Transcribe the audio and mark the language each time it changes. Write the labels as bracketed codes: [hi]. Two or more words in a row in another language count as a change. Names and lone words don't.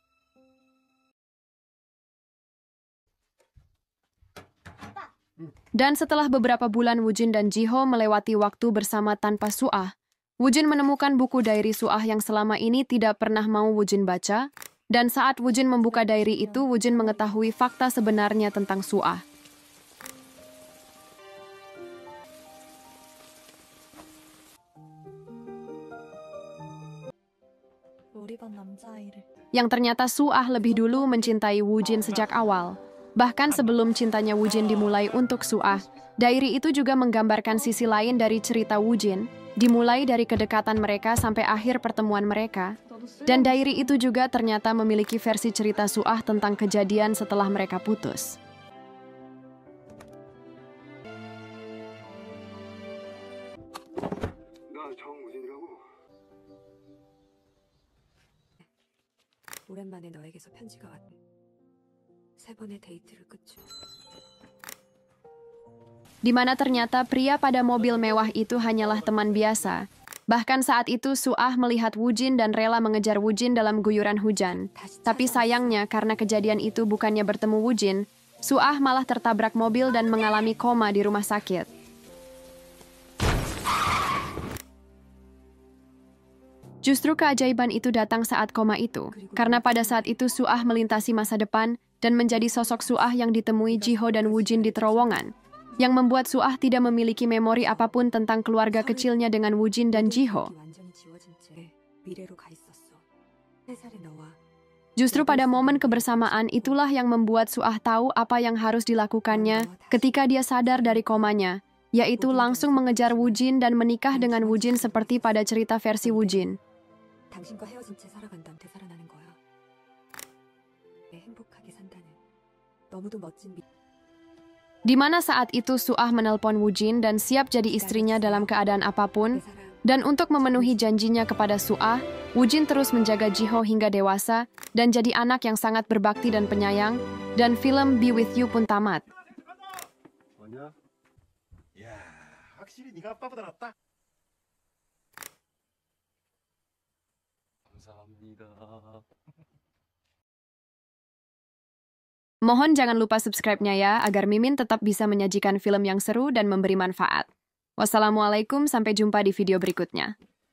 [id] Dan setelah beberapa bulan Wujin dan Jiho melewati waktu bersama tanpa Suah, Wujin menemukan buku diary Suah yang selama ini tidak pernah mau Wujin baca, dan saat Wujin membuka diary itu, Wujin mengetahui fakta sebenarnya tentang Suah. [ko] 우리 반 남자아이를. [id] Yang ternyata Suah lebih dulu mencintai Wujin sejak awal. Bahkan sebelum cintanya Wujin dimulai untuk Suah, diary itu juga menggambarkan sisi lain dari cerita Wujin, dimulai dari kedekatan mereka sampai akhir pertemuan mereka. Dan diary itu juga ternyata memiliki versi cerita Suah tentang kejadian setelah mereka putus. [ko] 나 정우진이라고. 오랜만에 너에게서 편지가 왔. 세 번의 데이트를 끝으로. [id] Di mana ternyata pria pada mobil mewah itu hanyalah teman biasa. Bahkan saat itu Suah melihat Wujin dan rela mengejar Wujin dalam guyuran hujan. Tapi sayangnya karena kejadian itu bukannya bertemu Wujin, Suah malah tertabrak mobil dan mengalami koma di rumah sakit. Justru keajaiban itu datang saat koma itu, karena pada saat itu Suah melintasi masa depan dan menjadi sosok Suah yang ditemui Jiho dan Wujin di terowongan, yang membuat Suah tidak memiliki memori apapun tentang keluarga kecilnya dengan Wujin dan Jiho. [ko] 완전히 지워진 채 미래로 가 있었어. 3살의 너와 [id] Justru pada momen kebersamaan itulah yang membuat Suah tahu apa yang harus dilakukannya ketika dia sadar dari komanya, yaitu langsung mengejar Wujin dan menikah dengan Wujin seperti pada cerita versi Wujin. [ko] 당신과 헤어진 채 살아간다면 되살아나는 거야. 행복하게 산다는 너무도 멋진 [id] Di mana saat itu Suah menelpon Wujin dan siap jadi istrinya dalam keadaan apapun, dan untuk memenuhi janjinya kepada Suah, Wujin terus menjaga Jiho hingga dewasa dan jadi anak yang sangat berbakti dan penyayang, dan film Be With You pun tamat. [ko] 뭐냐? 야, 확실히 네가 아빠보다 낫다. 감사합니다. [id] Mohon jangan lupa subscribe-nya ya, agar Mimin tetap bisa menyajikan film yang seru dan memberi manfaat. Wassalamualaikum, sampai jumpa di video berikutnya.